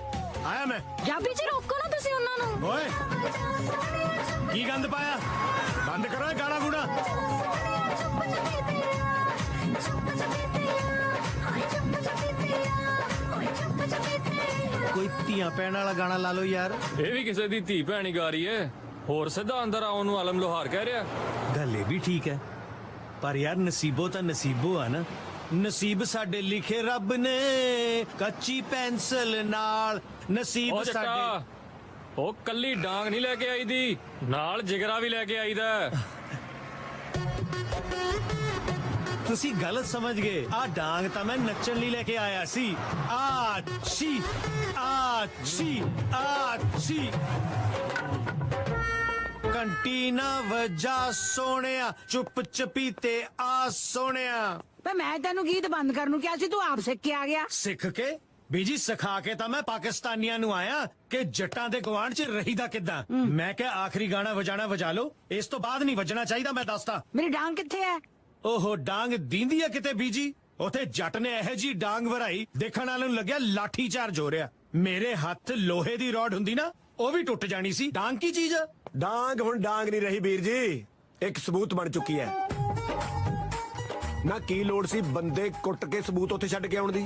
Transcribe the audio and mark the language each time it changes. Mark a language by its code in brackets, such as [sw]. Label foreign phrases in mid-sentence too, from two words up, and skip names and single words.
[pa] ਆਇਆ ਮੈਂ ਜਾ ਬੀਚ ਰੋਕੋ ਨਾ ਤੁਸੀ ਉਨ੍ਹਾਂ ਨੂੰ। ਓਏ ਕੀ ਗੰਦ ਪਾਇਆ, ਬੰਦ ਕਰੋ ਗਾਣਾ ਗੁਣਾ। कोई ਧੀਆਂ ਭੈਣ ਵਾਲਾ ਗਾਣਾ ਲਾ ਲੋ ਯਾਰ। ਇਹ ਵੀ ਕਿਸੇ ਦੀ ਧੀ ਭੈਣੀ ਗਾ ਰਹੀ ਹੈ, ਹੋਰ ਸਿੱਧਾ ਅੰਦਰ ਆਉਣ ਨੂੰ ਆਲਮ ਲੋਹਾਰ ਕਹਿ ਰਿਹਾ। ਗੱਲ ਇਹ ਵੀ ਠੀਕ ਹੈ, ਪਰ ਯਾਰ ਨਸੀਬੋ ਤਾਂ ਨਸੀਬੋ ਆ ਨਾ। ਨਸੀਬ ਸਾਡੇ ਲਿਖੇ ਰੱਬ ਨੇ ਕੱਚੀ ਪੈਨਸਲ ਨਾਲ। ਨਸੀਬ ਉਹ ਸਾਡੇ ਜੱਟਾ ਉਹ ਕੱਲੀ ਡਾਂਗ ਨਹੀਂ ਲੈ ਕੇ ਆਈ ਦੀ, ਨਾਲ ਜਿਗਰਾ ਵੀ ਲੈ ਕੇ ਆਈਦਾ। ਤੁਸੀਂ ਗਲਤ ਸਮਝ ਗਏ, ਆ ਡਾਂਗ ਤਾਂ ਮੈਂ ਨੱਚਣ ਲਈ ਲੈ ਕੇ ਆਇਆ ਸੀ। ਆਛੀ ਆਛੀ ਆਛੀ ਘੰਟੀ ਨਾ ਵਜਾ ਸੋਹਣਿਆ, ਚੁੱਪ ਚਪੀਤੇ ਆ ਸੋਹਣਿਆ। ਪੇ ਮੈਂ ਤੇਨੂ ਗੀਤ ਬੰਦ ਕਰਨੂ ਕਿਆ ਸੀ ਤੂ ਆਪ ਸਿਖ ਕੇ ਆ ਗਿਆ। ਸਿੱਖ ਕੇ ਬੀਜੀ ਸਿਖਾ ਕੇ ਤਾਂ ਮੈਂ ਪਾਕਿਸਤਾਨੀਆਂ ਨੂੰ ਆਇਆ ਕਿ ਜੱਟਾਂ ਦੇ ਗਵਾਂਢ 'ਚ ਰਹੀਦਾ ਕਿੱਦਾਂ। ਮੈਂ ਕਿਹਾ ਆਖਰੀ ਗਾਣਾ ਵਜਾਣਾ ਵਜਾ ਲਓ, ਇਸ ਤੋਂ ਬਾਅਦ ਨਹੀਂ ਵੱਜਣਾ ਚਾਹੀਦਾ। ਮੈਂ ਦੱਸਦਾ ਮੇਰੀ ਡਾਂਗ ਕਿੱਥੇ ਹੈ? ਓਹੋ ਡਾਂਗ ਦੀਂਦੀ ਆ ਕਿਤੇ ਬੀਜੀ। ਉਥੇ ਜੱਟ ਨੇ ਇਹੋ ਜੀ ਡਾਂਗ ਵਰਾਈ, ਦੇਖਣ ਵਾਲਿਆਂ ਨੂੰ ਲੱਗਿਆ ਲਾਠੀ ਚਾਰਜ ਹੋ ਰਿਹਾ। ਮੇਰੇ ਹੱਥ ਲੋਹੇ ਦੀ ਰੋਡ ਹੁੰਦੀ ਨਾ, ਉਹ ਵੀ ਟੁੱਟ ਜਾਣੀ ਸੀ। ਡਾਂਗ ਕੀ ਚੀਜ਼ ਆ? ਡਾਂਗ ਹੁਣ ਡਾਂਗ ਨਹੀਂ ਰਹੀ ਵੀਰ ਜੀ, ਇੱਕ ਸਬੂਤ ਬਣ ਚੁੱਕੀ ਹੈ। ਨਾ ਕੀ ਲੋੜ ਸੀ ਬੰਦੇ ਕੁੱਟ ਕੇ ਸਬੂਤ ਉੱਥੇ ਛੱਡ ਕੇ ਆਉਣ ਦੀ?